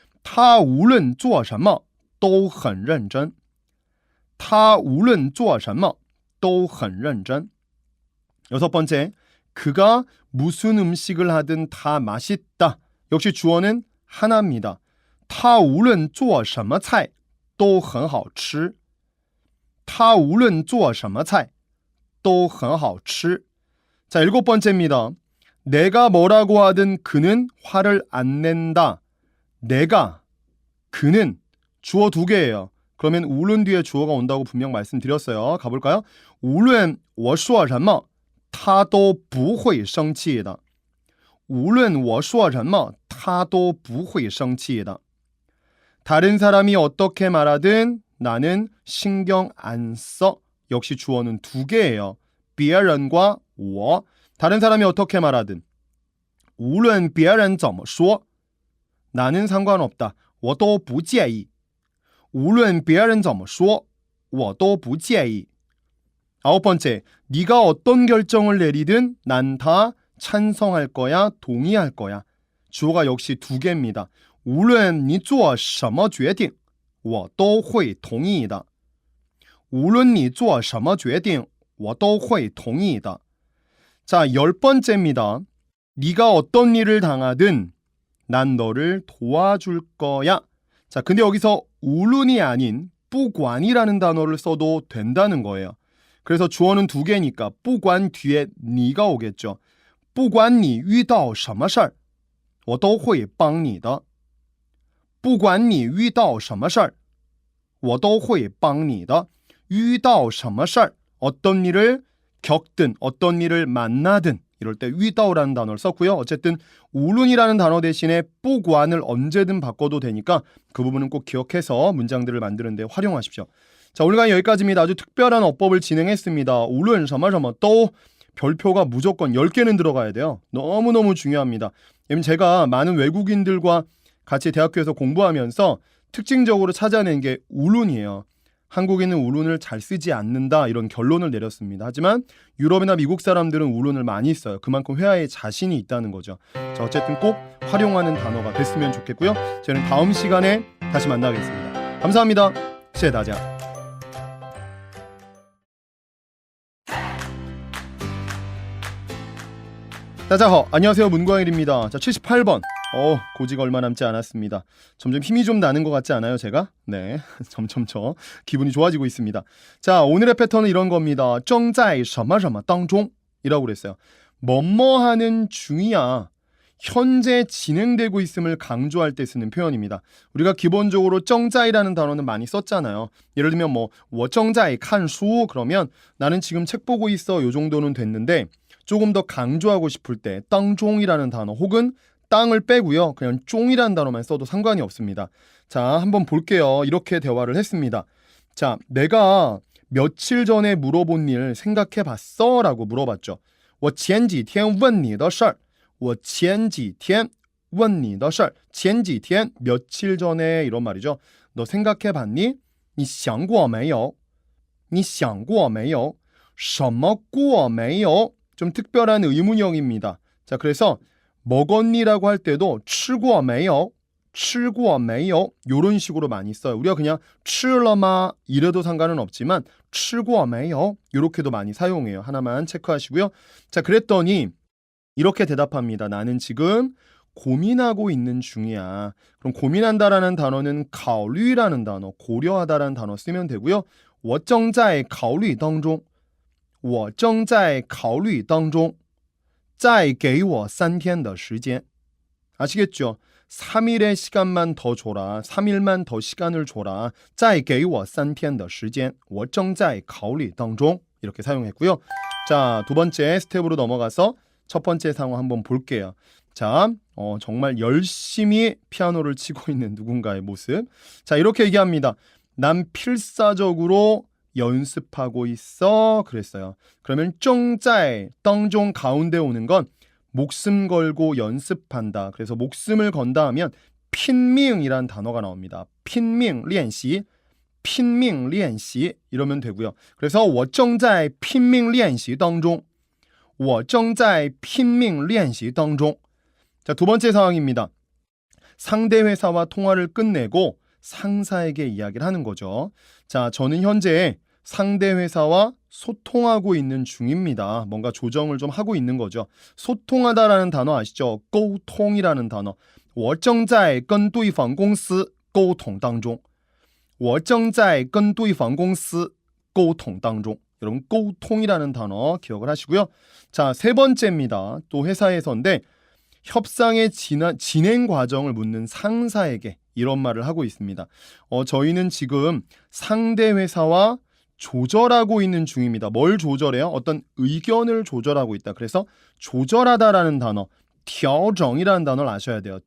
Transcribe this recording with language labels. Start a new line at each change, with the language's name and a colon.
Chinese: 他无论做什么都很认真他无论做什么都很认真
Korean: 여섯 번째, 그가 무슨 음식을 하든 다 맛있다. 역시 주어는 하나입니다.
Chinese: 他无论做什么菜都很好吃他无论做什么菜都很好吃
Korean: 자, 일곱 번째입니다. 내가 뭐라고 하든 그는 화를 안 낸다. 내가, 그는 주어 두 개예요. 그러면 无论 뒤에 주어가 온다고 분명 말씀드렸어요. 가볼까요?
Chinese: 无论我说什么他都不会生气的无论我说什么他都不会生气的
Korean: 다른 사람이 어떻게 말하든 나는 신경 안 써. 역시 주어는 두 개예요. 别人과 我 다른 사람이 어떻게 말하든
Chinese: 无论别人怎么说
Korean: 나는 상관없다.
Chinese: 我都不介意无论别人怎么说我都不介意
Korean: 아홉 번째, 네가 어떤 결정을 내리든 난 다 찬성할 거야, 동의할 거야. 주어가 역시 두 개입니다.
Chinese: 无论你做什么决定我都会同意的无论你做什么决定我都会同意的
Korean: 자, 열 번째입니다. 네가 어떤 일을 당하든 난 너를 도와줄 거야. 자, 근데 여기서 无论이 아닌 不管이라는 단어를 써도 된다는 거예요. 그래서 주어는 두 개니까 不管 뒤에 네가 오겠죠.
Chinese: 不管你遇到什么事儿我都会帮你的不管你遇到什么事儿我都会帮你的遇到什么事儿
Korean: 어떤 일을 겪든 어떤 일을 만나든 이럴 때 위다오라는 단어를 썼고요. 어쨌든 无论이라는 단어 대신에 不管을 언제든 바꿔도 되니까 그 부분은 꼭 기억해서 문장들을 만드는 데 활용하십시오. 자, 오늘 강의 여기까지입니다. 아주 특별한 어법을 진행했습니다.
Chinese: 无论什么什么都
Korean: 별표가 무조건 10개는 들어가야 돼요. 너무너무 중요합니다. 왜냐면 제가 많은 외국인들과 같이 대학교에서 공부하면서 특징적으로 찾아낸 게 울룬이에요. 한국인은 울룬을 잘 쓰지 않는다 이런 결론을 내렸습니다. 하지만 유럽이나 미국 사람들은 울룬을 많이 써요. 그만큼 회화에 자신이 있다는 거죠. 자, 어쨌든 꼭 활용하는 단어가 됐으면 좋겠고요. 저는 다음 시간에 다시 만나겠습니다. 감사합니다.
Chinese: 谢谢大家.
Korean: 다자허, 안녕하세요. 문광일입니다. 자, 78번. 고지가 얼마 남지 않았습니다. 점점 힘이 좀 나는 것 같지 않아요, 제가? 네, 점점 기분이 좋아지고 있습니다. 자, 오늘의 패턴은 이런 겁니다.
Chinese: 正在什么什么当中
Korean: 이라고 그랬어요. 뭐뭐하는 중이야. 현재 진행되고 있음을 강조할 때 쓰는 표현입니다. 우리가 기본적으로 正在이라는 단어는 많이 썼잖아요. 예를 들면 뭐
Chinese: 我正在看书
Korean: 그러면 나는 지금 책 보고 있어 요 정도는 됐는데 조금 더 강조하고 싶을 때 땅종이라는 단어 혹은 땅을 빼고요. 그냥 종이라는 단어만 써도 상관이 없습니다. 자, 한번 볼게요. 이렇게 대화를 했습니다. 자, 내가 며칠 전에 물어본 일 생각해 봤어? 라고 물어봤죠.
Chinese: 我前几天问你的事儿我前几天问你的事儿前几天
Korean: 며칠 전에 이런 말이죠. 너 생각해 봤니?
Chinese: 你想过没有你想过没有什么过没有
Korean: 좀 특별한 의문형입니다. 자, 그래서 먹었니라고 할 때도
Chinese: 吃过没有吃过没有
Korean: 이런 식으로 많이 써요. 우리가 그냥
Chinese: 吃了吗
Korean: 이래도 상관은 없지만
Chinese: 吃过没有
Korean: 이렇게도 많이 사용해요. 하나만 체크하시고요. 자, 그랬더니 이렇게 대답합니다. 나는 지금 고민하고 있는 중이야. 그럼 고민한다라는 단어는 考虑라는 단어, 고려하다라는 단어 쓰면 되고요.
Chinese: 我正在考虑当中我正在考虑当中再给我3天的时间
Korean: 아시겠죠? 3일의 시간만 더 줘라. 3일만 더 시간을 줘라.
Chinese: 再给我3天的时间我正在考虑当中
Korean: 이렇게 사용했고요. 자, 두 번째 스텝으로 넘어가서 첫 번째 상황 한번 볼게요. 자, 정말 열심히 피아노를 치고 있는 누군가의 모습. 자, 이렇게 얘기합니다. 난 필사적으로 연습하고 있어 그랬어요. 그러면 正在 当中 가운데 오는 건 목숨 걸고 연습한다. 그래서 목숨을 건다 하면 拼命이란 단어가 나옵니다.
Chinese: 拼命练习拼命练习
Korean: 이러면 되고요.
Chinese: 그래서 我正在拼命练习当中我正在拼命练习当中
Korean: 자, 두 번째 상황입니다. 상대 회사와 통화를 끝내고 상사에게 이야기를 하는 거죠. 자, 저는 현재 상대 회사와 소통하고 있는 중입니다. 뭔가 조정을 좀 하고 있는 거죠. 소통하다라는 단어 아시죠? 沟通이라는 단어.
Chinese: 我正在跟对方公司沟通当中我正在跟对方公司沟通当中
Korean: 여러분
Chinese: 沟通
Korean: 이라는 단어 기억을 하시고요. 자, 세 번째입니다. 또 회사에서인데 협상의 진행 과정을 묻는 상사에게 이런 말을 하고 있습니다. 저희는 지금 상대 회사와 조절하고 있는 중입니다. 뭘 조절해요? 어떤 의견을 조절하고 있다. 그래서 조절하다라는 단어, 调整이라는 단어를 아셔야 돼요.